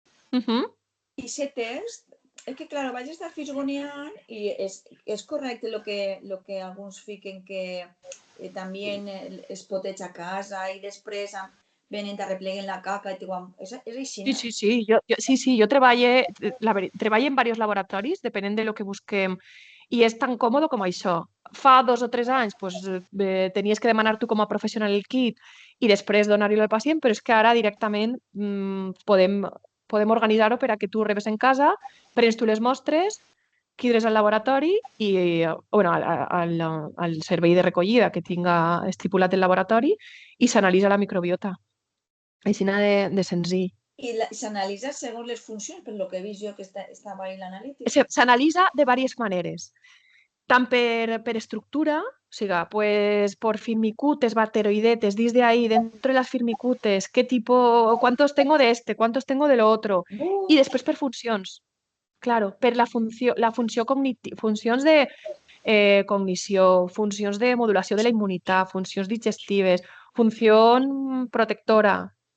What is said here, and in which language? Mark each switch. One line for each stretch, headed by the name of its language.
Spanish: Y ese test, es que claro,
Catalan: vaig estar fisgoneant y es correcte lo que alguns fiquen que también es poteig a casa y després venen, te repleguen la caca y te guam... És així, no?
Spanish: Sí, yo trabajé en varios laboratorios, dependiendo de lo que busquem, y es tan cómodo como això.
Catalan: Fa 2 o 3 anys pues, tenies que demanar tu com a professional el kit i després donar-lo al pacient, però és que ara directament podem organitzar-ho per a que tu rebes en casa, prens tu les mostres, quidres al laboratori i bueno, al servei de recollida que tinga estipulat el laboratori i s'analitza la microbiota. Així de senzill. I s'analitza segons les funcions, per lo que he vist jo que estava ahí l'analítica. S'analitza de diverses maneres. Tant per estructura, o sigui,
Spanish: pues por firmicutes, bacteroidetes, dins de ahí, dentro de las firmicutes, qué tipo, cuántos tengo de este, cuántos tengo de lo otro.
Catalan: I després per funcions. Claro, per la funció cognitiva, funcions de cognició, funcions de modulació de la immunitat, funcions digestives, funció protectora.